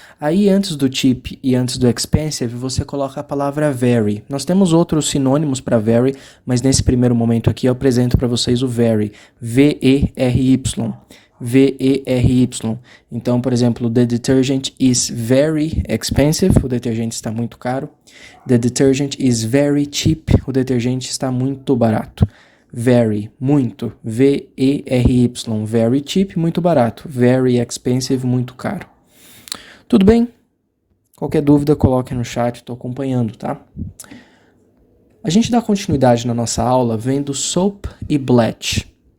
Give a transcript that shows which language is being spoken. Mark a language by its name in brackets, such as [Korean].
[Portuguese] Aí, antes do cheap e antes do expensive, você coloca a palavra very. Nós temos outros sinônimos para very, mas nesse primeiro momento aqui eu apresento para vocês o very. [English] V-E-R-Y. V-E-R-Y. [Portuguese] Então, por exemplo, [English] the detergent is very expensive. [Portuguese] O detergente está muito caro. [English] The detergent is very cheap. [Portuguese] O detergente está muito barato. Very, muito. [English] V-E-R-Y. Very cheap, [Portuguese] muito barato. [English] Very expensive, [Portuguese] muito caro. Tudo bem? Qualquer dúvida, coloque no chat, estou acompanhando, tá? A gente dá continuidade na nossa aula vendo soap e bleach.